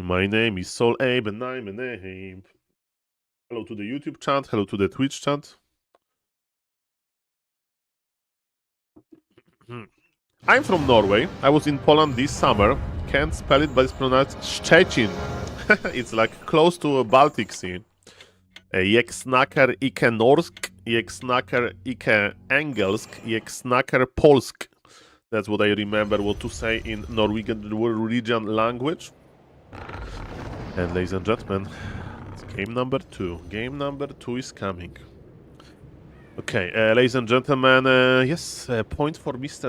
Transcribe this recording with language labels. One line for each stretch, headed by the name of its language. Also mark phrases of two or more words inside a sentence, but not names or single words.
English: My name is SaulApe and I'm an ape. Hello to the YouTube chat. Hello to the Twitch chat. I'm from Norway. I was in Poland this summer. Can't spell it, but it's pronounced Szczecin. It's like close to a Baltic Sea.
Norwegian: Jak snakker ikke norsk, jak snakker ikke engelsk, jak snakker polsk.
English: That's what I remember what to say in Norwegian language. And ladies and gentlemen, it's game number 2. Game number 2 is coming. Okay, ladies and gentlemen, yes, point for Mr.